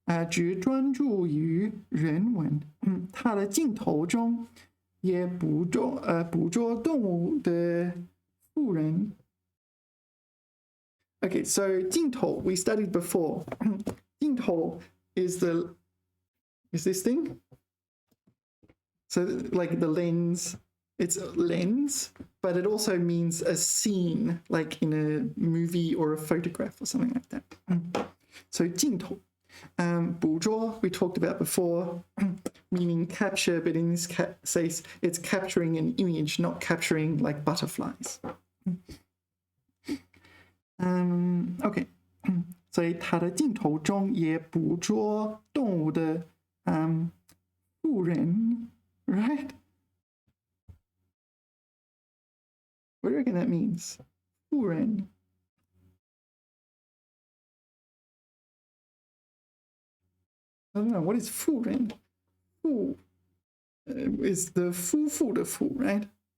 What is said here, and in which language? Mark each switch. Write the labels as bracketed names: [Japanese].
[Chinese] 只专注于人文他的镜头中也捕捉动物的富人 [English] Okay, so [Chinese] 镜头 [English] we studied before [Chinese] 镜头 [English] is this thing? So like the lens, it's a lens, but it also means a scene, like in a movie or a photograph or something like that. So 镜头 捕捉 we talked about before, meaning capture, but in this case it's capturing an image, not capturing like butterflies. Okay. [Chinese] 所以他的镜头中也捕捉动物的富人 [English] right? What do you reckon that means? 富人 I don't know, what is 富人? 富 is the [Chinese] 夫妇的夫 [English] right?